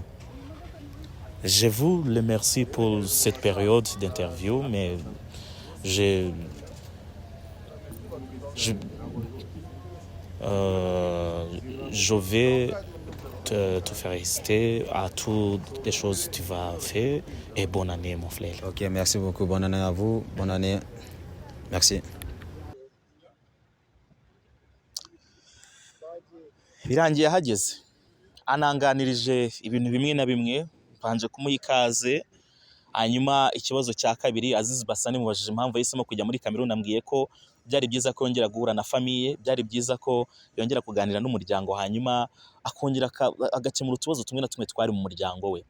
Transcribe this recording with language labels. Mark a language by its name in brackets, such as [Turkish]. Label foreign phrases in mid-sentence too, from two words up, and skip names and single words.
[French] Je vous remercie pour cette période d'interview, mais je vais te faire résister à toutes les choses que tu vas faire et bonne année, mon frère. Ok, merci beaucoup. Bonne année à vous. Bonne année. Merci. [Kinyarwanda] Birangiye hageze ananganirije ibintu bimwe na bimwe mbanje kumuha ikaze. Hanyuma ikibazo cya kabiri, Aziz Bassane mubajije impamvu yahisemo kujya muri Cameroon, ambwiye ko byari byiza ko yongera guhura na famiye, byari byiza ko yongera kuganira n'umuryango, hanyuma akongera agakemura utubazo tumwe na tumwe twari mu muryango we.